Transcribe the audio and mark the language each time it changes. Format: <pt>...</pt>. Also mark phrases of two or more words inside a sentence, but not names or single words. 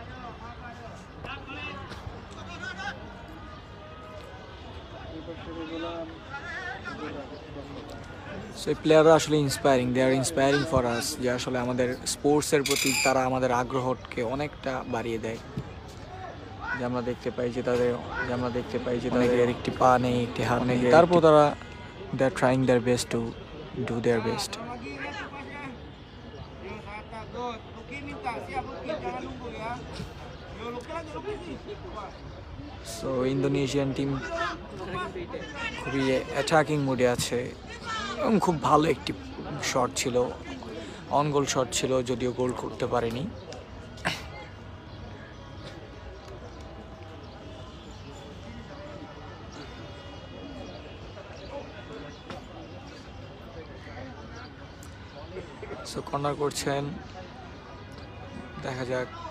<bn>সো এই প্লেয়াররা আসলে ইন্সপায়ারিং,</bn> <en>they are inspiring for us.</en> <bn>যে আসলে আমাদের স্পোর্টসের প্রতি তারা আমাদের আগ্রহকে অনেকটা বাড়িয়ে দেয়। যে আমরা দেখতে পাই যে তাদের একটি পা নেই, একটি হাত নেই, তারপর তারা</bn> <en>they are trying their best to do their best.</en> <id>Luki minta, siap Luki, jangan nunggu ya. Yo Luki lagi, Luki sih.</id> <bn>সো ইন্দোনেশিয়ান টিম খুবই</bn> <en>attacking mode</en> <bn>আছে এবং খুব ভালো একটি শট ছিল,</bn> <en>on goal shot</en> <bn>ছিল, যদিও গোল করতে পারেনি। সো কর্নার করছেন, দেখা যাক।</bn>